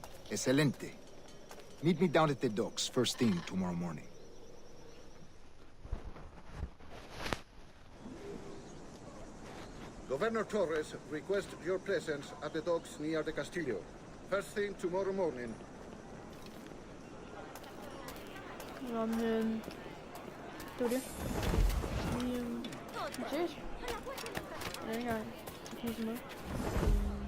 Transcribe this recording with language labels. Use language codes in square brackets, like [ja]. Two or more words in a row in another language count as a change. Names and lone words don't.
[en] Excelente. Meet me down at the docks first thing tomorrow morning. Governor Torres requests your presence at the docks near the Castillo. First thing tomorrow morning. [da] Nå, men... Det var det. Vi ses. En anden gang. Tak for